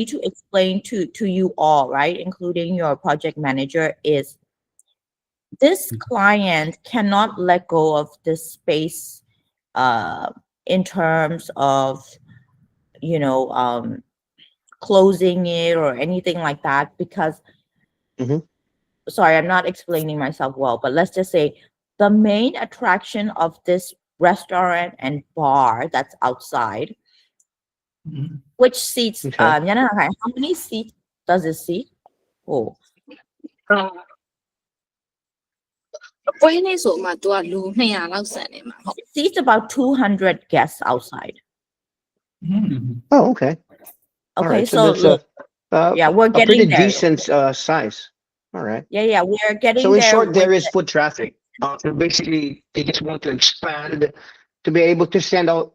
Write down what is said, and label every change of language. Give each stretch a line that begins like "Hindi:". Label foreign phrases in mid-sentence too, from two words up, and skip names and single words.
English: need to explain to you all, right? Including your project manager, is this client cannot let go of this space in terms of, you know, closing it or anything like that, because Mhm. sorry, I'm not explaining myself well, but let's just say the main attraction of this restaurant and bar that's outside, Mhm. which seats, Okay. how many seats does it seat? Oh,
Burmese: ပွဲနေ့ဆိုမှသူကလူ200လောက်ဆန်နေမှာဟုတ်
English: it seats about 200 guests outside. Mhm. Oh, okay. All Okay, right. So so that's look, yeah, we're a pretty getting there. decent size. All right. Yeah, we're getting So in there. short, there with is foot traffic. So basically, they just want to expand to be able to send out.